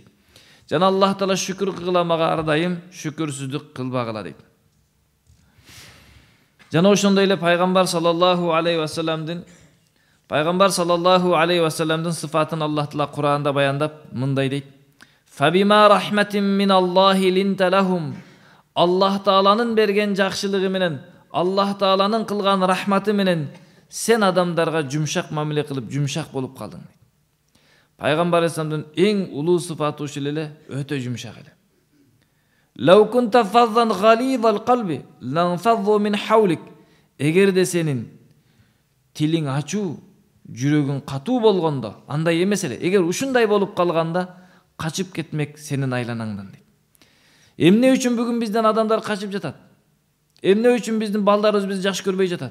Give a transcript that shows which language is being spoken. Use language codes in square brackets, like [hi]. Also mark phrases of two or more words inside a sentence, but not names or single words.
[ky] Жана Аллах Таала шүкүр кыламага ар дайым шүкүрсүздүк кылбагыла дейт. Жана ошондой эле пайгамбар [ar] صلى الله عليه وسلم [ky] сыфатын Аллах Таала Кур'анда баяндап мындай дейт: [ar] "فبما رحمة من الله لنت لهم". [ky] Аллах Тааланын берген жакшылыгы менен, Аллах Тааланын кылган рахматы менен сен адамдарга жумшак мамиле кылып, жумшак болуп калдың. Пайгамбар алейхисаламдын эң улуу сыфаты ушул эле, өтө жумшак эле. [ar] "ولو كنت فظا غليظ القلب لانفضوا من حولك". [ky] Эгерде сенин тилиң ачуу, жүрөгүң катуу болгондо, андай эмес эле. Эгер ушундай болуп калганда, качып кетмек сенин айланаңдан дейт. Эмне үчүн бүгүн бизден адамдар качып жатат? Эмне үчүн биздин балдарыбыз бизди жакшы көрбөй жатат?